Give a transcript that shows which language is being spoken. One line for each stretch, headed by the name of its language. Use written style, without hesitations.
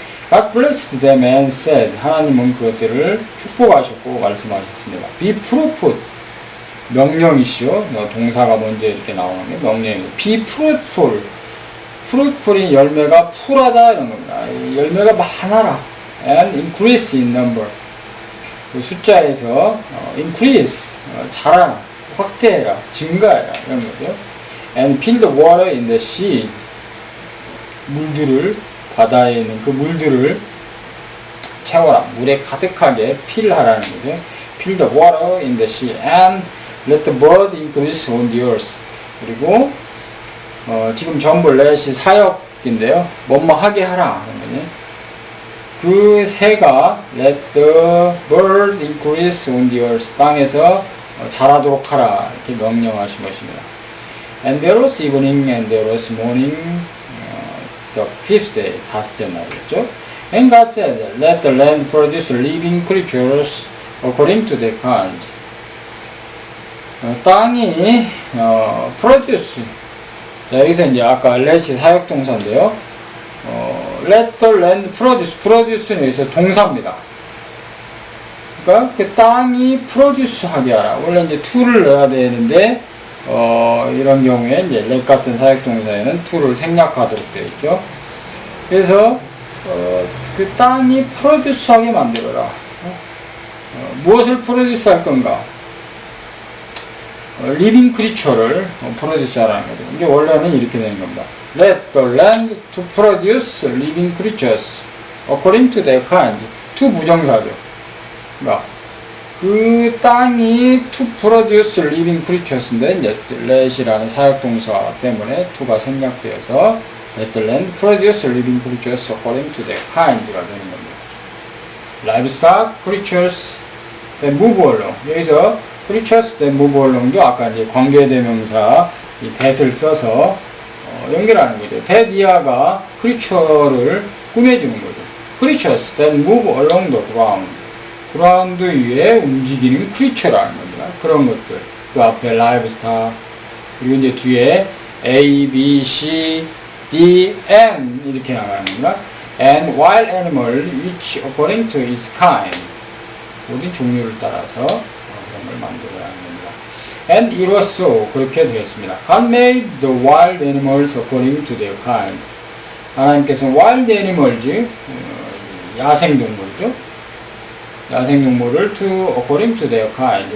English: God blessed them and said
Korean: 하나님은 그것들을 축복하셨고 말씀하셨습니다.
English: Be fruitful
Korean: 명령이시죠. 동사가 먼저 이렇게 나오는 게 명령이에요.
English: Be fruitful
Korean: fruitful인 열매가 풀하다 이런 겁니다. 열매가 많아라.
English: And increase in number.
Korean: 그 숫자에서 increase 자라라, 확대해라, 증가해라 이런 거죠.
English: And fill the water in the sea.
Korean: 물들을 바다에 있는 그 물들을 채워라. 물에 가득하게 필하라는 거죠.
English: Fill the water in the sea and let the bird increase on the earth.
Korean: 그리고 지금 전부 let이 사역인데요. 뭐뭐 하게 하라. 그 새가
English: let the bird increase on the earth.
Korean: 땅에서 자라도록 하라. 이렇게 명령하신 것입니다.
English: And there was evening and there was morning the fifth day.
Korean: 다섯째 날이었죠.
English: And God said, let the land produce living creatures according to their kind.
Korean: 땅이 produce 자, 여기서 이제 아까 let이 사역동사인데요.
English: let the land produce
Korean: 는 여기서 동사입니다. 그러니까 그 땅이 produce 하게 하라. 원래 이제 to를 넣어야 되는데, 이런 경우에 이제 let 같은 사역동사에는 to를 생략하도록 되어 있죠. 그래서, 그 땅이 produce 하게 만들어라. 무엇을 produce 할 건가? living creature를 produce 하라는 거죠. 이게 원래는 이렇게 되는 겁니다.
English: Let the land to produce living creatures according to their kind.
Korean: to 부정사죠. 그러니까 그 땅이
English: to produce living creatures
Korean: 인데 이제 let이라는 사역동사 때문에 to가 생략되어서
English: let the land produce living creatures according to their kind
Korean: 가 되는 겁니다.
English: livestock creatures that move along.
Korean: 여기서 creatures that move along도 아까 이제 관계대명사 이 that을 써서 연결하는 거죠. that 이하가 creature를 꾸며주는 거죠.
English: creatures that move along the ground.
Korean: 그라운드 위에 움직이는 creature라는 겁니다. 그런 것들. 그 앞에 livestock, 그리고 이제 뒤에 A, B, C, D, N 이렇게 나가는 겁니다.
English: And wild animal which according to its kind.
Korean: 모든 종류를 따라서 그런 걸 만들어야 하는 겁니다.
English: And it was so.
Korean: 그렇게 되었습니다.
English: God made the wild animals according to their kind.
Korean: 하나님께서 wild animals, 야생동물이죠. 야생동물을 according to their kind.